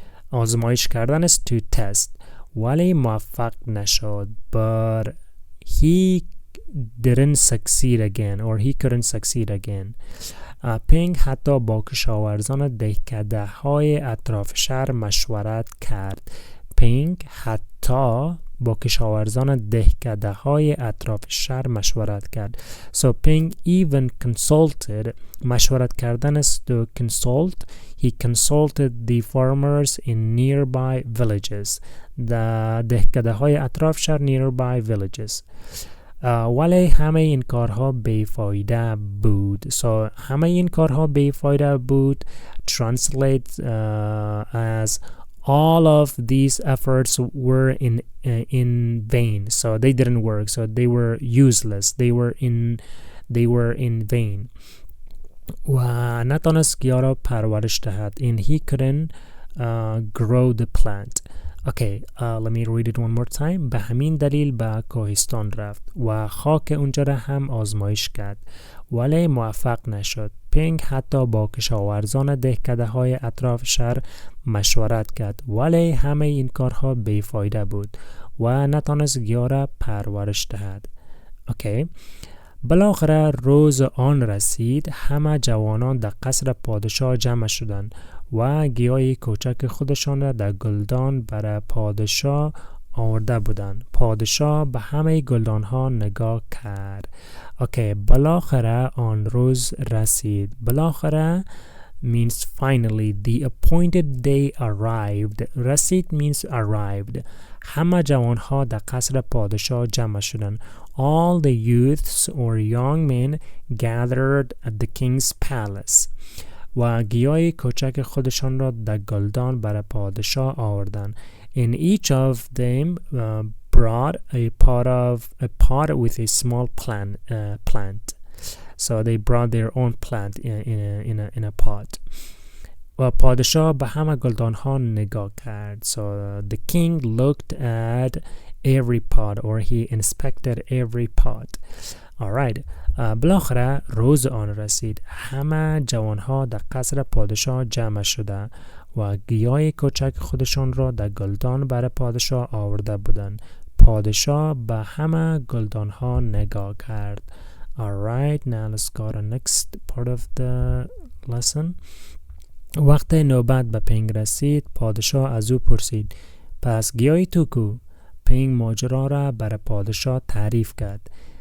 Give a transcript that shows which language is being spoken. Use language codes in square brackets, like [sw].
[fa] آزمایش کردن [en] is to test. [fa] ولی موفق نشد. [en] But he didn't succeed again or he couldn't succeed again. [fa] پینگ حتی با کشاورزان دهکده های اطراف شهر مشورت کرد. پینگ حتی با کشاورزان دهکده های اطراف شهر مشورت کرد. [en] So Ping even consulted. [fa] مشورت کردن است [en] to consult. He consulted the farmers in nearby villages. [fa] دهکده های اطراف شهر [en] nearby villages. [fa] ولی همه این کارها بیفایده بود. [en] So [fa] همه این کارها بیفایده بود [en] translates as all of these efforts were in vain. So they didn't work. So they were useless. They were in vain. [fa] و نتانست گیاه را پرورش دهد. [en] And he couldn't grow the plant. Okay, let me read it one more time. [fa] به همین دلیل به کوهستان رفت و خاک اونجا را هم آزمایش کرد ولی موفق نشد. پینگ حتی با کشاورزان دهکده های اطراف شهر مشورت کرد ولی همه این کارها بیفایده بود و نتانست گیاه را پرورش دهد. اوکی. بالاخره روز آن رسید. همه جوانان در قصر پادشاه جمع شدند و گیاه کوچک خودشان را در گلدان برای پادشاه آورده بودند. پادشاه به همه گلدان ها نگاه کرد. اوکی، بالاخره آن روز رسید. بالاخره [en] means finally. The appointed day arrived. [fa] رسید [en] means arrived. [fa] همه جوان ها در قصر پادشاه جمع شدند. [en] All the youths or young men gathered at the king's palace. [fa] و گیاه کوچک خودشان را در گلدان برای پادشاه آوردند. [en] And each of them brought a pot with a small plant. So they brought their own plant in a pot. [fa] و پادشاه به همه گلدان ها نگاه کرد. [en] So the king looked at every pot, or he inspected every pot. Alright. [fa] بالاخره روز آن رسید. همه جوان ها در قصر پادشاه جمع شده و گیاه کوچک خودشان را در گلدان برای پادشاه آورده بودند. پادشاه به همه گلدان ها نگاه کرد. [en] Alright, now let's go to next part of the lesson. [fa] وقت نوبت به پینگ رسید. پادشاه از او پرسید پس گیاهی تو کو؟ پینگ ماجرا را برای پادشاه تعریف کرد.